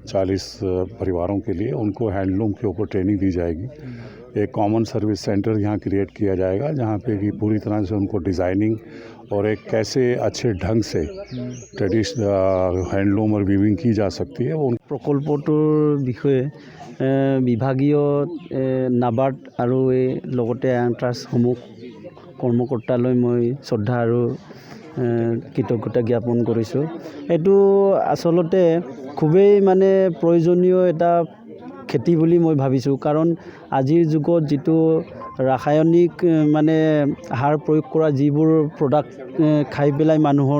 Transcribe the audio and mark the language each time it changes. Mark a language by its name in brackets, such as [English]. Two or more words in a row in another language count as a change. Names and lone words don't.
[Hindi] 40 परिवारों के लिए उनको हैंडलूम के ऊपर ट्रेनिंग दी जाएगी। एक कॉमन सर्विस सेंटर यहाँ क्रिएट किया जाएगा जहाँ पे कि पूरी तरह से उनको डिज़ाइनिंग और एक कैसे अच्छे ढंग से ट्रेडिशनल हैंडलूम और वीविंग की जा सकती है। वो [Assamese] प्रकल्पটোৰ বিষয়ে বিভাগীয় নাবাৰ্ড আৰু এই লগতে আয়াং ট্ৰাষ্টসমূহ কৰ্মকৰ্তালৈ মই শ্ৰদ্ধা আৰু কৃতজ্ঞতা জ্ঞাপন কৰিছোঁ। এইটো আচলতে খুবেই মানে প্ৰয়োজনীয় এটা খেতি বুলি মই ভাবিছোঁ কাৰণ আজিৰ যুগত যিটো ৰাসায়নিক মানে সাৰ প্ৰয়োগ কৰা যিবোৰ প্ৰডাক্ট খাই পেলাই মানুহৰ